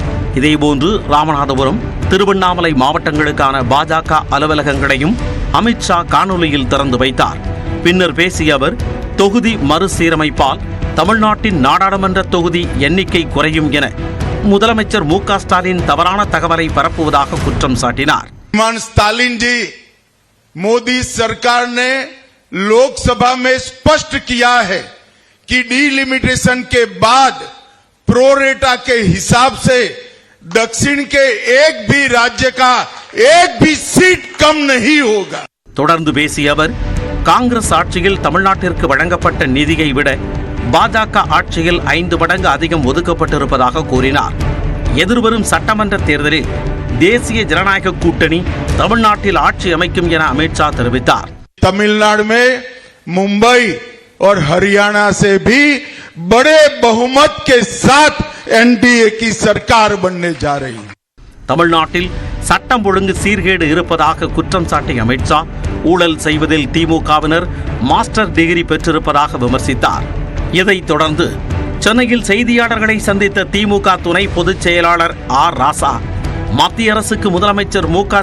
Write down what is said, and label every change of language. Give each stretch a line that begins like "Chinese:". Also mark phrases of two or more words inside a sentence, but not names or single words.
Tamil: இதேபோன்று ராமநாதபுரம், திருவண்ணாமலை மாவட்டங்களுக்கான பாஜக அலுவலகங்களையும் அமித்ஷா காணொலியில் திறந்து வைத்தார். பின்னர் பேசிய அவர், தொகுதி மறுசீரமைப்பால் தமிழ்நாட்டின் நாடாளுமன்ற தொகுதி எண்ணிக்கை குறையும் என முதலமைச்சர் மு.க. ஸ்டாலின் தவறான தகவலை பரப்புவதாக குற்றம் சாட்டினார்.
Hindi: ஸ்டாலின் जी, मोदी सरकार ने लोकसभा में स्पष्ट किया है कि डिलिमिटेशन के बाद प्रोरेटा के हिसाब से दक्षिण के एक भी राज्य का एक भी सीट कम नहीं होगा.
Tamil: தொடர்ந்து பேசிய அவர், காங்கிரஸ் ஆட்சியில் தமிழ்நாட்டிற்கு வழங்கப்பட்ட நிதியை விட பாஜக ஆட்சியில் 5 மடங்கு அதிகம் ஒதுக்கப்பட்டிருப்பதாக கூறினார். எதிர்வரும் சட்டமன்ற தேர்தலில் தேசிய ஜனநாயக கூட்டணி தமிழ்நாட்டில் ஆட்சி அமைக்கும் என அமித்ஷா தெரிவித்தார்.
Hindi: तमिलनाडु में मुंबई और हरियाणा से भी बड़े बहुमत के साथ एनडीए की सरकार बनने जा रही है.
Tamil: தமிழ்நாட்டில் சட்டம் ஒழுங்கு சீர்கேடு இருப்பதாக குற்றம் சாட்டிய அமித்ஷா, ஊழல் செய்வதில் திமுகவினர்
English: master degree
Tamil: பெற்றிருப்பதாக விமர்சித்தார். இதைத் தொடர்ந்து சென்னையில் செய்தியாளர்களை சந்தித்த திமுக துணை பொதுச் செயலாளர் ஆர் ராசா, மத்திய அரசுக்கு முதலமைச்சர் மு.க.